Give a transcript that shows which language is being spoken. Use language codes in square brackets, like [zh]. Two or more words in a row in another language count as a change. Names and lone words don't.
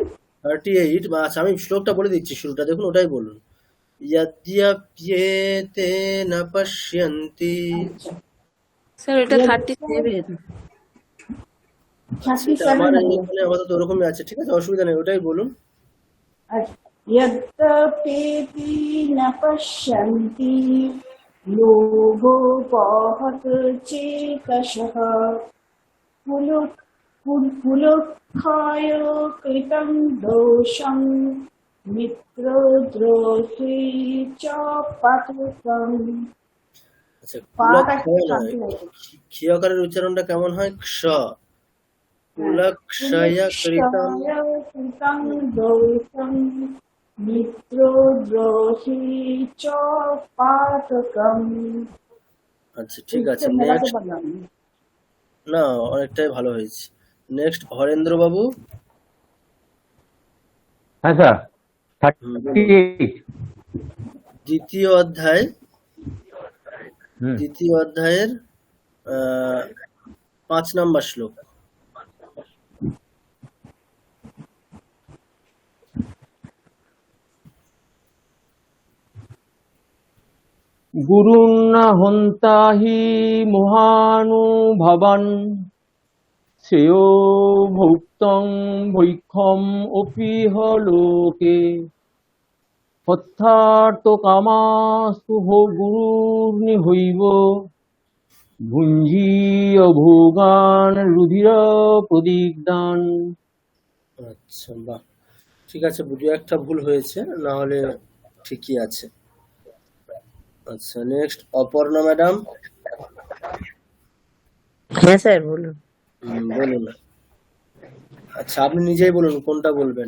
[bn] 38 বা, আচ্ছা আমি শ্লোকটা বলে দিচ্ছি, শুরুটা দেখুন, ওটাই বলুন। [sa] ইয়দ্যপ্যেতে না পশ্যন্তি। [bn] আচ্ছা, স্যার এটা 37। সেটা 37 আমার হবে। এখানে আপাতত ওরকমই আছে, ঠিক আছে, অসুবিধা নেই, ওটাই বলুন। [sa] यद्यपेति न पश्यन्ति लोभोपहत चेतसः पुलुक्षय कृतं दोषं मित्रद्रोहे च पातकम्। [bn] আচ্ছা, পাটা একটু কুলক্ষয় নয়, শান্তি লাগে। ক্ষীয়কারের উচ্চারণটা কেমন হয়? ক্ষ, [sa] কুলক্ষয় কৃতম। পুলুক্ষয় कृतं दोषं मित्रद्रोहे च पातकम्। [bn] আচ্ছা ঠিক আছে, একটু মেলাতে নেক্সট। পারলাম না। না, অনেকটাই ভালো হয়েছে। নেক্সট হরেন্দ্র বাবু। হ্যাঁ স্যার, বলুন। 38। দ্বিতীয় অধ্যায়, দ্বিতীয় অধ্যায়ের 5 নম্বর শ্লোক। [sa] গুরুণ হন্তা হি মহানুভবান শ্রেয় ভৌক্তং ভৈক্ষম অপিহ লোকে অর্থার্থ কামাস্তু গুরুর্নিহৈব ভুঞ্জীয় ভোগান রুধির প্রদিগ্ধান। [bn] আচ্ছা বাহ, ঠিক আছে, দু একটা ভুল হয়েছে, না হলে ঠিকই আছে। আচ্ছা, নেক্সট অপর্ণা ম্যাডাম। হ্যাঁ স্যার বলুন। বলুন। আচ্ছা, আপনি নিজেই বলুন কোনটা বলবেন।